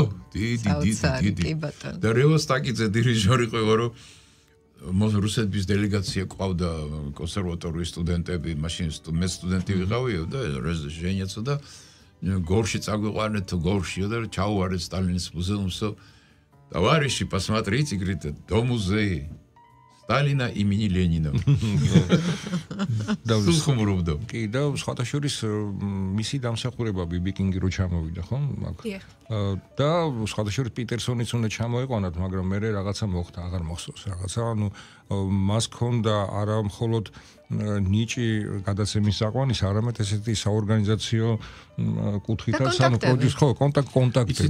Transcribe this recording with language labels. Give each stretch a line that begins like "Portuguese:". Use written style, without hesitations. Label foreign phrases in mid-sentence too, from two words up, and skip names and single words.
Georgian: დიდი და რევოსტაკიძე დირიჟორი ყო რომ რუსეთის დელეგაცია ყავდა კონსერვატორიის სტუდენტები, მაშინ მე სტუდენტი ვიყავიო და ჟენიაცო და გორში წაგვიყვანეთ თუ გორშიო და ჩაუვარეთ სტალინის მუზეუმსო.
Russian: Товарищи, посмотрите, говорит, до музея Сталина имени Ленина.
Georgian: და ხუმრობდა. კი და სხვათა შორის მისი დამსახურება ბიბი კინგი რო ჩამოვიდა, ხო? და სხვათა შორის პიტერსონიც უნდა ჩამოეყვანათ, მაგრამ მე რაღაცა მოხდა, აღარ მახსოვს რაღაცა, ანუ მას ქონდა არა მხოლოდ ნიჭი გადაცემის საყვანის, არამედ ესეთი საორგანიზაციო კუთხითაც, ანუ პროდიუს ხო, კონტაქტები.